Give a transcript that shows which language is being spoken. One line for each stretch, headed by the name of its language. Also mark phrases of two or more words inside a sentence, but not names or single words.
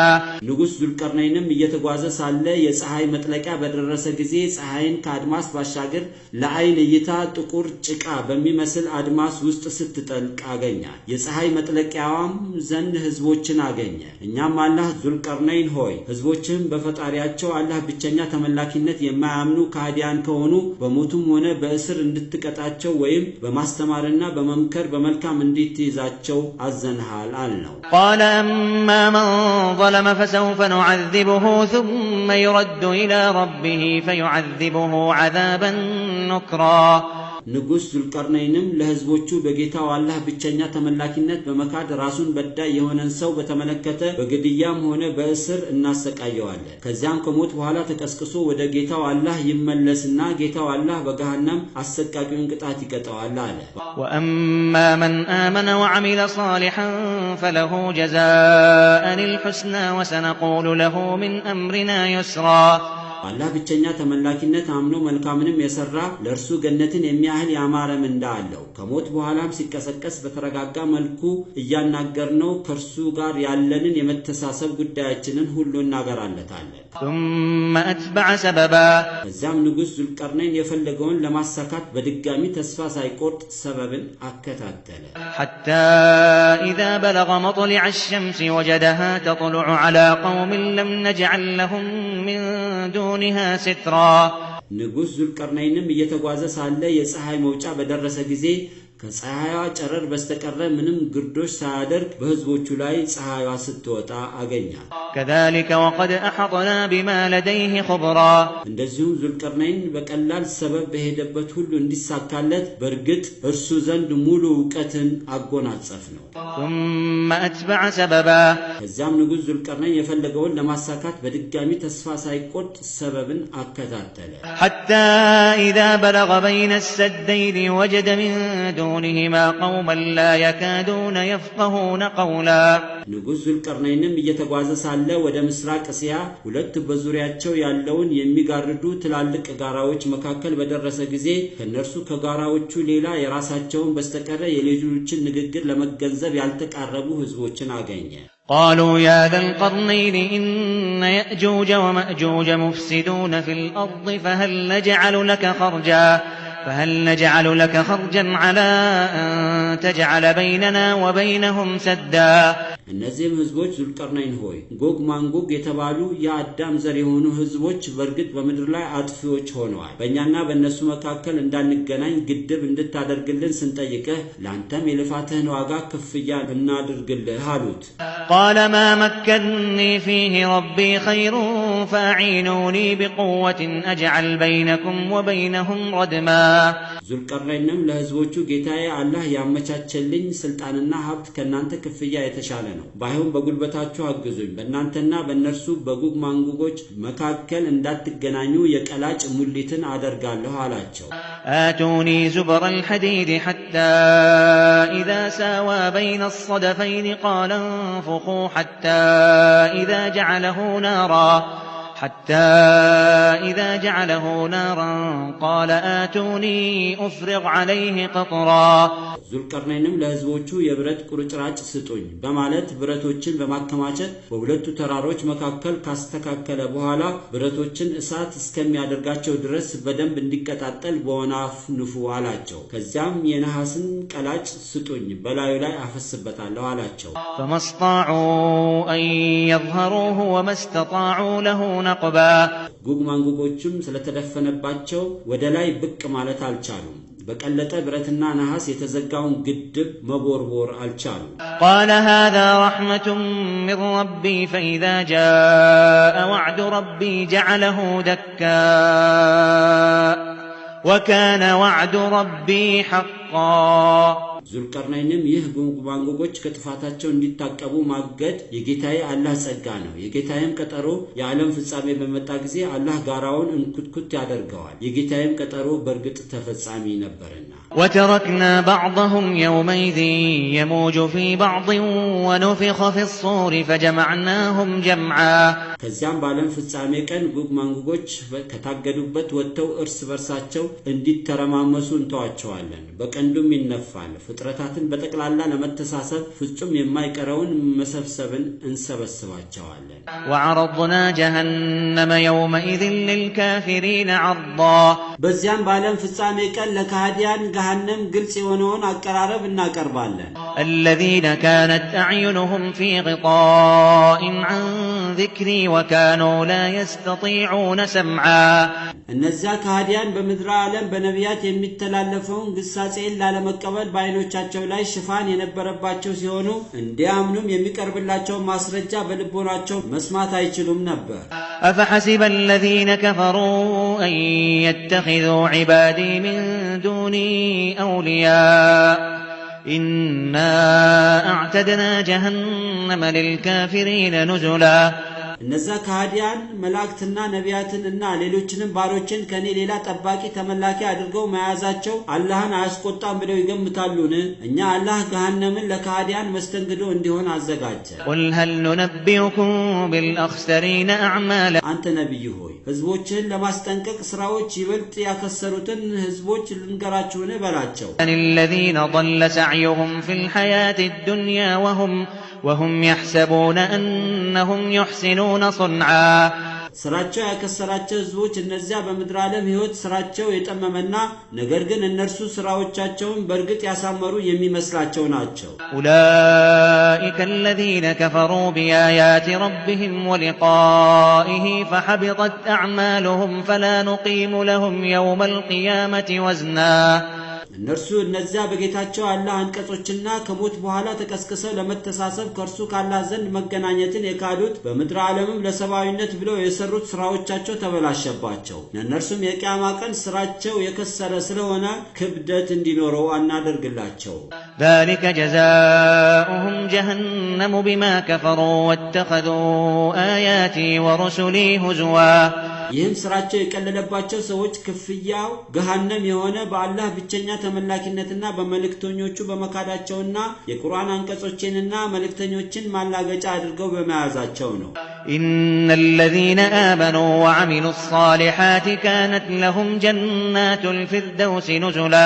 Amharic: ንጉስ ዙልቀርነይንም እየተጓዘ ሳለ የፀሐይ መጥለቂያ በደረሰ ጊዜ ፀሐይን ከአድማስ ባሻገር ለአይን እይታ ጥቁር ጭቃ በሚመስል አድማስ ውስጥ ስትጠልቅ አገኛት። የፀሐይ መጥለቂያዋም ዘንድ ህዝቦችን አገኘ። እኛም አላህ ዙልቀርነይን ሆይ ህዝቦችን በፈጣሪያቸው አላህ ብቸኛ ተመላኪነት የማያምኑ ከሃዲያን ከሆኑ በሞቱም ሆነ በእስር እንድትቀጣቸው ወይም በማስተማርና በመምከር በመልካም እንድትይዛቸው አዘንሃል አልነው።
Arabic: قال أما من ظلم فسوف نعذبه ثم يرد إلى ربه فيعذبه عذابا نكرا
Amharic: ንጉስ ዙልቀርነይንም ለህዝቦቹ በጌታው አላህ ብቸኛ ተመላኪነት በመካድ ራሱን በዳይ የሆነን ሰው በተመለከተ በግድያም ሆነ በእስር እናሰቃየዋለን ከዚያም ከሞት በኋላ ተቀስቅሶ ወደ ጌታው አላህ ይመለስና ጌታው አላህ በገሃነም አሰቃቂውን ቅጣት ይቀጣዋል አለ
Arabic: وأما من آمن وعمل صالحا فله جزاء الحسنى وسنقول له من أمرنا يسرا
Amharic: አላህ ብቸኛ ተመላኪነት አምኖ መልካምንም የሰራ ለርሱ ገነትን የሚያህል ያማረ ምንዳ አለው ከሞት በኋላም ሲቀሰቀስ በተረጋጋ መልኩ እያናገርነው ከርሱ ጋር ያለንን የመተሳሰብ ጉዳያችንን ሁሉ እናገራለታለን
Arabic: ثم أتبع سببا
Amharic: ከዚያም ንጉስ ዙልቀርነይን የፈለገውን ለማሳካት በድጋሚ ተስፋ ሳይቆርጥ ሰበብን አከታተለ
Arabic: حتى إذا بلغ مطلع الشمس وجدها تطلع على قوم لم نجعل لهم من دونها سترا
Amharic: ንጉስ ዙልቀርነይንም እየተጓዘ ሳለ የፀሐይ መውጫ በደረሰ ጊዜ ከፀሐይዋ ጨረር በስተቀረ ምንም ግርዶሽ ሳያደርግ በህዝቦቹ ላይ ፀሐይዋ ስትወጣ አገኛል
Arabic: كذلك وقد أحطنا بما لديه خبرا
Amharic: እንደዚሁም ዙልቀርነይን በቀላል ሰበብ በሄደበት ሁሉ እንዲሳካለት በርግጥ እርሱ ዘንድ ሙሉ ዕውቀትን አጎናጸፍ ነው
Arabic: ثم أتبع سببا
Amharic: ከዚያም ንጉስ ዙልቀርነይን የፈለገውን ለማሳካት በድጋሚ ተስፋ ሳይቆርጥ ሰበብን አከታተለ
Arabic: حتى إذا بلغ بين السدين وجد من دونهما قوما لا يكادون يفقهون قولا
Amharic: ንጉስ ዙልቀርነይንም እየተጓዘ ሳለ ወደ ምስራቅ እስያ ሁለት በዙሪያቸው ያለውን የሚጋርዱ ትላልቅ ጋራዎች መካከል በደረሰ ጊዜ ከነርሱ ከጋራዎቹ ሌላ የራሳቸውን በስተቀረ የሌሎችን ንግግር ለመገንዘብ ያልተቃረቡ ህዝቦችን አገኘ
Arabic: قالوا يا ذا القرنين إن يأجوج ومأجوج مفسدون في الأرض فهل نجعل لك خرجا على أن تجعل بيننا وبينهم سدا
Amharic: እነዚህም ህዝቦች ዙልቀርነይን ሆይ ጎግ ማንጎግ የተባሉ የአዳም ዘር የሆኑ ህዝቦች በርግጥ በመድር ላይ አጥፊዎች ሆነዋል በእኛና በእነሱ መካከል እንዳንገናኝ ግድብ እንድታደርግልን ስንጠይቅህ ላንተም የልፋትህን ዋጋ ክፍያ እናድርግልህ አሉት
Arabic: قال ما مكنني فيه ربي خير فأعينوني بقوة أجعل بينكم وبينهم ردما
Amharic: ዙልቀርነይንም ለህዝቦቹ ጌታዬ አላህ ያመቻቸልኝ ስልጣንና ሀብት ከናንተ ክፍያ የተሻለ ነው ባይሆን በጉልበታችሁ አግዙኝ በእናንተና በእነርሱ በጎግ ማንጎጎች መካከል እንዳትገናኙ የቀላጭ ሙሊትን አደርጋለሁ አላቸው
Arabic: آتوني زبر الحديد حتى إذا ساوى بين الصدفين قال انفخوا حتى إذا جعله نارا قال آتوني أفرغ عليه قطرا
Amharic: ዙልቀርነይንም ለህዝቦቹ የብረት ቁርጭራጭ ስጡኝ በማለት ብረቶችን በማከማቸት በሁለቱ ተራሮች መካከል ካስተካከለ በኋላ ብረቶችን እሳት እስከሚያደርጋቸው ድረስ በደንብ እንዲቀጣጠል በወናፍ ንፉ አላቸው ከዚያም የነሐስን ቀላጭ ስጡኝ በላዩ ላይ አፈስበታለሁ አላቸው
Arabic: فما استطاعوا أن يظهروه وما استطاعوا له نقبا
Amharic: ጎግ ማንጎጎችም ስለተደፈነባቸው ወደ ላይ ብቅ ማለት አልቻሉም በቀለጠ ብረትና ነሐስ የተዘጋውን ግድብ መቦርቦር አልቻሉም
Arabic: قال هذا رحمة من ربي فإذا جاء وعد ربي جعله دكا وكان وعد ربي حقا
Amharic: ዙልቀርነይንም ይህ ጎግ ማንጎጎች ከጥፋታቸው እንዲታቀቡ ማገድ የጌታዬ አላህ ጸጋ ነው የጌታዬም ቀጠሮ የዓለም ፍጻሜ በመጣ ጊዜ አላህ ጋራውን እንኩትኩት ያደርገዋል የጌታዬም ቀጠሮ በርግጥ ተፈጻሚ ነበርና
Arabic: وتركنا بعضهم يومئذ يموج في بعض ونفخ في الصور فجمعناهم جمعا
Amharic: ከዚያም ባለም ፍጻሜ ቀን ጎግ ማንጎጎች ከታገዱበት ወጥተው እርስ በርሳቸው እንዲተረማመሱ እንተዋቸዋለን በቀንዱም ይነፋል ፍጥረታትን በጠቅላላ ለመተሳሰብ ፍጹም የማይቀረውን መሰብሰብን እንሰበስባቸዋለን
Arabic: وعرضنا جهنم يومئذ للكافرين عرضا
Amharic: በዚያም ባለም ፍጻሜ ቀን ለካህዲያን ገሃነም ግልጽ የሆነውን አቀራረብ እናቀርባለን
Arabic: الذين كانت أعينهم في غطاء عن ذكري وكانوا لا يستطيعون سمعا
Amharic: እነዚያ ከሃዲያን በመድራ ዓለም በነቢያት የሚተላለፈውን ግሳጼን ላለመቀበል ባይኖቻቸው ላይ ሽፋን የነበረባቸው ሲሆኑ እንዲያምኑም የሚቀርብላቸው ማስረጃ በልቦናቸው መስማት አይችሉም ነበር
Arabic: أفحسب الذين كفروا أن يتخذوا عبادي من دوني أولياء إنا أعتدنا جهنم للكافرين نزلا
Amharic: እነዚያ ከሃዲያን መላእክትና ነቢያትንና ሌሎችንም ባሮችን ከኔ ሌላ ጠባቂ ተመላኪ አድርገው መያዛቸው አላህን አያስቆጣም ብለው ይገምታሉን እኛ አላህ ገሃነምን ለከሃዲያን መስተንግዶ እንዲሆን አዘጋጀ
Arabic: قل هل ننبئكم بالأخسرين أعمالا
Amharic: አንተ ነብይ ሆይ ህዝቦችን ለማስጠንቀቅ ስራዎች ይበልጥ ያከሰሩትን ህዝቦች ልንገራችሁን በላቸው
Arabic: الذين ضل سعيهم في الحياة الدنيا وهم يحسبون أنهم يحسنون صنعا
Amharic: ስራቸው ያከሰራቸው ህዝቦች እነዚያ በመድራ ዓለም ህይወት ስራቸው የጠመመና ነገር ግን እነርሱ ስራዎቻቸውን በርግጥ ያሳመሩ የሚመስላቸው ናቸው
Arabic: أولئك الذين كفروا بآيات ربهم ولقائه فحبطت أعمالهم فلا نقيم لهم يوم القيامة وزنا
Amharic: እነርሱ እነዚያ በጌታቸው አላህ አንቀጾችና ከሞት በኋላ ተከስከሰው ለመተሳሰብ ከርሱ ካላህ ዘንድ መገናኘትን የካዱት በመድራ ዓለምም ለሰባዊነት ብለው የሰሩት ስራዎቻቸው ተበላሸባቸው እነርሱም የቂያማ ቀን ስራቸው የከሰረ ስለሆነ ክብደት እንዲኖረው አናደርግላቸው
Arabic: ذلك جزاؤهم جهنم بما كفروا واتخذوا آياتي ورسلي هزوا
Amharic: ይህም ስራቸው የቀለለባቸው ሰዎች ክፍያው ገሃነም የሆነ በአላህ ብቸኛ ተመላኪነትና በመልእክተኞቹ በመካዳቸውና የቁርአን አንቀጾችንና መልእክተኞችን ማላገጫ አድርገው በመያዛቸው ነው
Arabic: إن الذين آمنوا وعملوا الصالحات كانت لهم جنات الفردوس نزلا